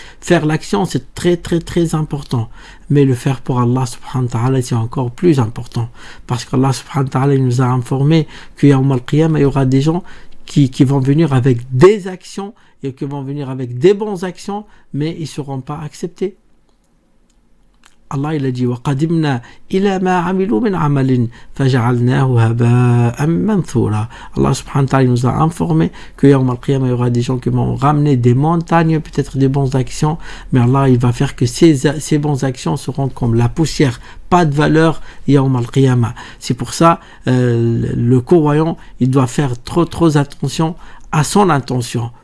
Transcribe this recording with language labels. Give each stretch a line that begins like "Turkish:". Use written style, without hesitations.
French: Faire l'action, c'est très très très important. Mais le faire pour Allah subhanahu wa ta'ala, c'est encore plus important. Parce qu'Allah subhanahu wa ta'ala, il nous a informé qu'il y aura des gens qui vont venir avec des actions et qui vont venir avec des bonnes actions, mais ils ne seront pas acceptés. Allah il a dit:
Arabic: وَقَدِمْنَا إِلَى مَا عَمِلُوا مِنْ عَمَلٍ فَجَعَلْنَاهُ هَبَاءً مَنْثُورًا.
French: Allah subhanahu wa ta'ala nous a informé qu'il y aura des gens qui vont ramener des montagnes, peut-être des bonnes actions, mais Allah il va faire que ces bonnes actions seront comme la poussière, pas de valeur yawm al-qiyamah. C'est pour ça le croyant il doit faire trop attention à son intention.